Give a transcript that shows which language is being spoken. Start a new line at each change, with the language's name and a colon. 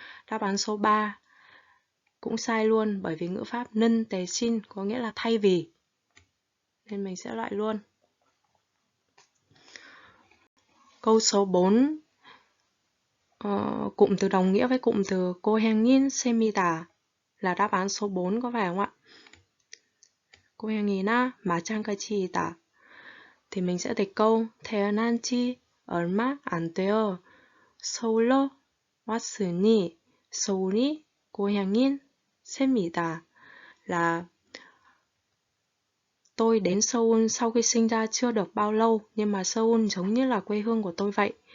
Vietnamese: Đáp án số 3 cũng sai luôn bởi vì ngữ pháp 는 대신 có nghĩa là thay vì. Nên mình sẽ loại luôn. Câu số 4 cụm từ đồng nghĩa với cụm từ
Korean: 고향인 셈이다
Vietnamese: là đáp án số 4 có phải không ạ?
Korean: 고향이나 마찬가지이다.
Vietnamese: Thì mình sẽ dịch câu
Korean: 태어난 지 얼마 안 되어 서울로 왔으니 서울이 고향인 셈이다
Vietnamese: là tôi đến Seoul sau khi sinh ra chưa được bao lâu nhưng mà Seoul giống như là quê hương của tôi vậy.